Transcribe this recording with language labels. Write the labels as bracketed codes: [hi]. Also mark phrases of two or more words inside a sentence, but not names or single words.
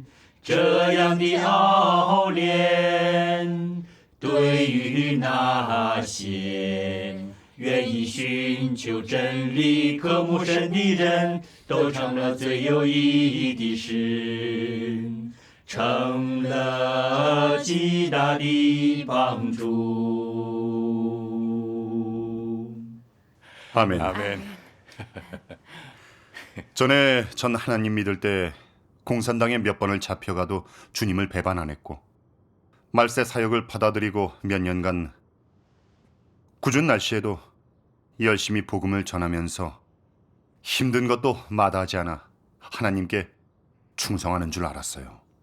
[zh] 这样的熬炼，对于那些愿意寻求真理、渴慕神的人，都成了最有意义的事，成了极大的帮助。 [ko] 아멘. 아멘. 전에 전 하나님 믿을 때 공산당에 몇 번을 잡혀가도 주님을 배반 안 했고 말세 사역을 받아들이고 몇 년간 궂은 날씨에도 열심히 복음을 전하면서 힘든 것도 마다하지 않아 하나님께 충성하는 줄 알았어요.